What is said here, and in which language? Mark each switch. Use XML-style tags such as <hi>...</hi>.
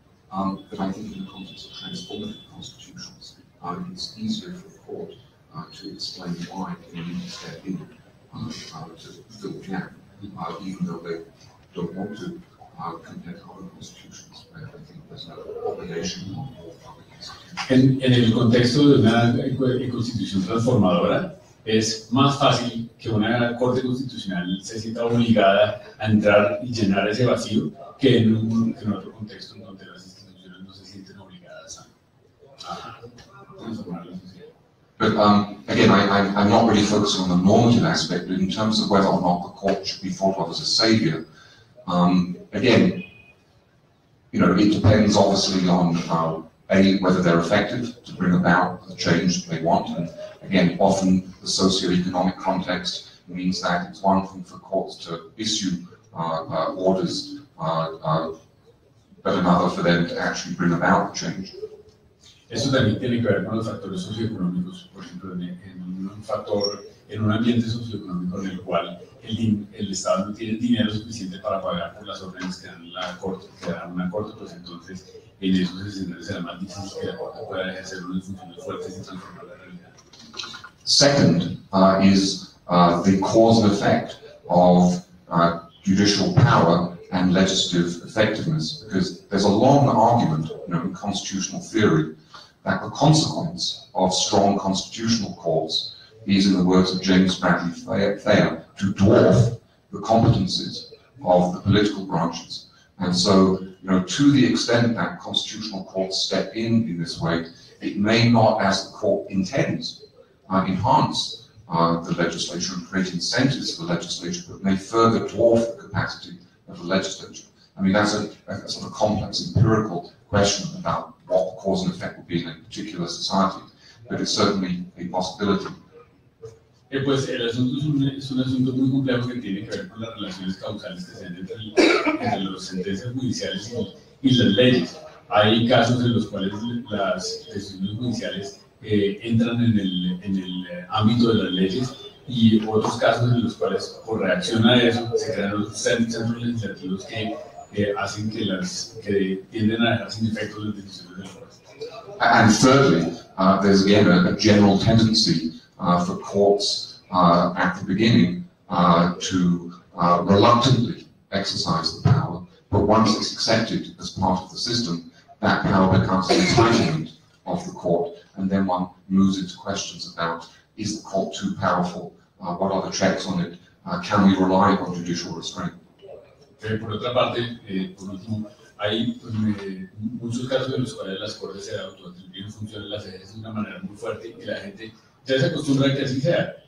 <en>But I think in the context of transformative constitutions, it's easier for the court to explain why they need to step in to fill the gap, even though they don't want to compared to other constitutions. I think there's no obligation on all public institutions.</en> <es>En el contexto de una constitución transformadora, es más fácil que una Corte Constitucional se sienta obligada a entrar y llenar ese vacío que en otro contexto en donde las instituciones no se sienten obligadas a transformar la sociedad.</es> <en>But again, I'm not really focusing on the normative aspect, but in terms of whether or not the court should be thought of as a savior, again, you know, it depends obviously on whether they're effective to bring about the change they want. And again, often the socio-economic context means that it's one thing for courts to issue orders, but another for them to actually bring about the change.</en> <es>Eso también tiene que ver con los factores socioeconómicos. Por ejemplo, en un ambiente socioeconómico en el cual el Estado no tiene dinero suficiente para pagar por las órdenes que dan una corte, pues entonces en esos escenarios será más difícil que la corte pueda ejercer unas funciones fuertes y transformar la realidad.</es> <en>Second is the cause and effect of judicial power and legislative effectiveness, because there's a long argument, you know, in constitutional theory that the consequence of strong constitutional courts is, in the words of James Bradley Thayer, to dwarf the competencies of the political branches. And so, you know, to the extent that constitutional courts step in this way, it may not, as the court intends, enhance the legislature and create incentives for the legislature, but may further dwarf the capacity of the legislature. I mean, that's a sort of complex empirical question about what the cause and effect would be in a particular society, but it's certainly a possibility.</en> <es>Pues el asunto es un asunto muy complejo que tiene que ver con las relaciones causales que se dan entre las sentencias judiciales y las leyes. Hay casos en los cuales las decisiones judiciales entran en el ámbito de las leyes y otros casos en los cuales, por reacción a eso, se crean otros centros legislativos que hacen que tienden a dejar sin efecto las decisiones de la juez.</es> <en>And thirdly, there's again a general tendency for courts at the beginning to reluctantly exercise the power, but once it's accepted as part of the system, that power becomes an entitlement of the court, and then one moves into questions about, is the court too powerful? What are the checks on it? Can we rely on judicial restraint?</en> <es>Por otra parte, por último, hay muchos casos en los cuales las cortes se autoatribuyen funciones, las ejercen de una manera muy fuerte y la gente ya se acostumbra a que así sea.</es>